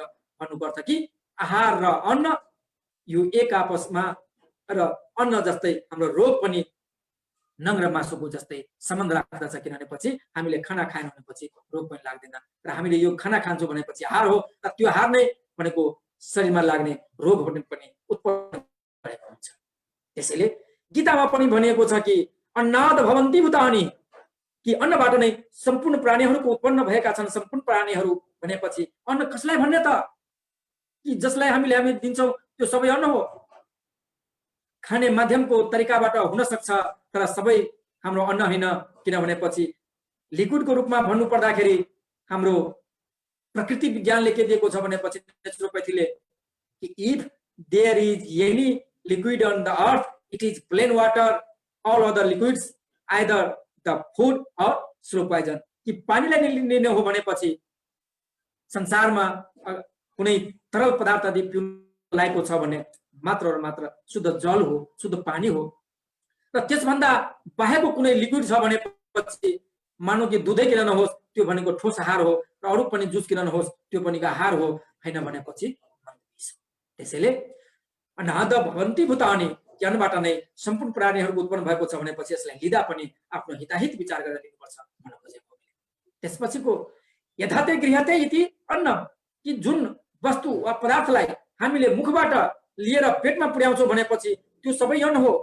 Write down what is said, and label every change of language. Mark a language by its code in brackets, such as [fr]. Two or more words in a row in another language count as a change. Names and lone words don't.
[ne] भन्नुको अर्थ कि आहार र अन्न यो एक आपसमा र अन्न जस्तै हाम्रो रोग पनि नङ र मासुको जस्तै सम्बन्ध राख्दछ, किनभनेपछि हामीले खाना खाएन भनेपछि रोग पनि लाग्दैन र हामीले यो खाना खान्छौँ भनेपछि आहार हो र त्यो आहार नै भनेको शरीरमा लाग्ने रोग पनि उत्पन्न गरेको हुन्छ। त्यसैले गीतामा पनि भनिएको छ कि [sa] अन्नाद भवन्ति भूतानि, [ne] कि अन्नबाट नै सम्पूर्ण प्राणीहरूको उत्पन्न भएका छन्। सम्पूर्ण प्राणीहरू भनेपछि अन्न कसलाई भन्ने त, कि जसलाई हामी दिन्छौँ त्यो सबै अन्न हो। खाने माध्यमको तरिकाबाट हुन सक्छ तर सबै हाम्रो अन्न होइन, किनभनेपछि लिक्विडको रूपमा भन्नु पर्दाखेरि हाम्रो प्रकृति विज्ञानले के दिएको छ भनेपछि नेचुरोपैथीले कि [en] if there is any liquid on the earth it is plain water, all other liquids either the food or slow poison, [ne] कि पानीलाई लिने हो भनेपछि संसारमा कुनै तरल पदार्थ यदि पिउन लागेको छ भने मात्र र मात्र शुद्ध जल हो, शुद्ध पानी हो। र त्यसभन्दा बाहेकको कुनै लिक्विड छ भनेपछि मानौ कि दुधै किन नहोस् त्यो भनेको ठोस आहार हो, र अरू पनि जुस किन नहोस् त्यो पनि आहार हो, हैन भनेपछि। त्यसैले [sa] अनाद भवन्ति भूतानि, [ne] कि अन्नबाट नै सम्पूर्ण प्राणीहरूको उत्पन्न भएको छ भनेपछि यसलाई लिँदा पनि आफ्नो हिताहित विचार गरेर लिनुपर्छ भन्न खोजेको। त्यसपछिको [sa] यथाते गृहते इति अन्न, [ne] कि जुन वस्तु वा पदार्थलाई हामीले मुखबाट लिएर पेटमा पुर्याउँछौँ भनेपछि त्यो सबै अन्न हो।